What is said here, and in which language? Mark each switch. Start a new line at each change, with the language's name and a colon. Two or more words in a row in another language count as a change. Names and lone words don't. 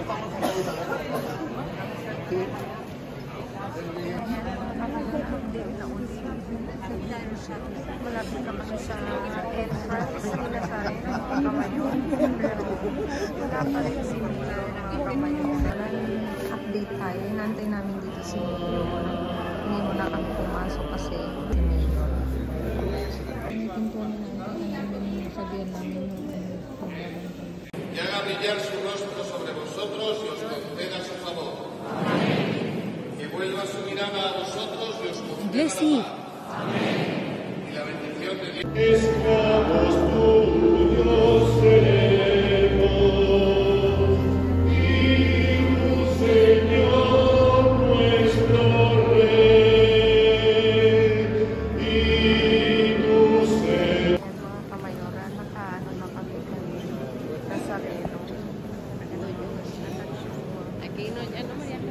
Filipino: Malapit na kami sa entrance nila sa kamayora. Pero wala pa rin si Mila ng kamayora. Update tayo. Inantay namin dito si Milo. Hindi mo na kami pumasok kasi si Milo.
Spanish: Y haga brillar su rostro sobre vosotros y os conceda su favor. Que vuelva su mirada a vosotros y os conceda la paz. Y la bendición de Dios. Esclavos tuyos seremos, y tu Señor nuestro Rey, y tu Señor.
Filipino: Kamayora, nakaano na kami Nazareno. Ano mo yan?